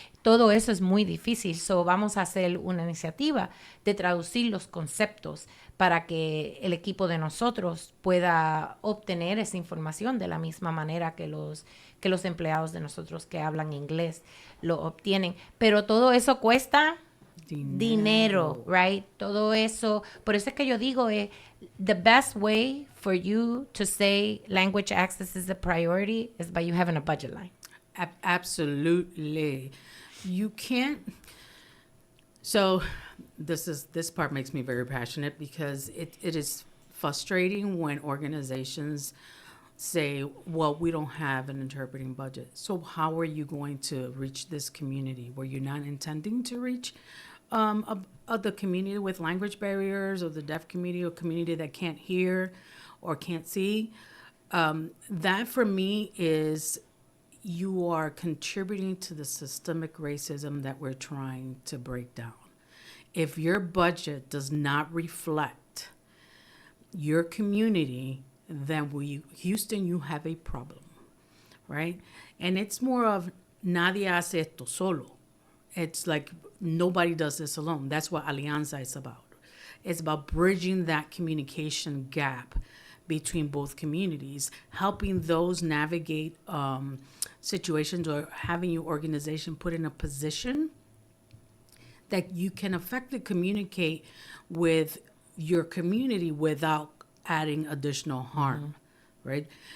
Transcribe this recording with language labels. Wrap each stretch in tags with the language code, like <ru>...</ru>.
<es>Todo eso es muy difícil, vamos a hacer una iniciativa de traducir los conceptos para que el equipo de nosotros pueda obtener esa información de la misma manera que los empleados de nosotros que hablan inglés lo obtienen. Pero todo eso cuesta dinero, right? Todo eso. Por eso es que yo digo,</es> <en>the best way for you to say language access is a priority is by you having a budget line. Absolutely. You can't. So this part makes me very passionate because it is frustrating when organizations say, well, we don't have an interpreting budget. So how are you going to reach this community? Were you not intending to reach the community with language barriers, or the deaf community, or community that can't hear or can't see? That for me is, you are contributing to the systemic racism that we're trying to break down. If your budget does not reflect your community, then Houston, you have a problem, right? And it's more of</en> <es>nadie hace esto solo.</es> <en>It's like nobody does this alone. That's what Alianza is about. It's about bridging that communication gap between both communities, helping those navigate situations, or having your organization put in a position that you can effectively communicate with your community without adding additional harm, right?</en>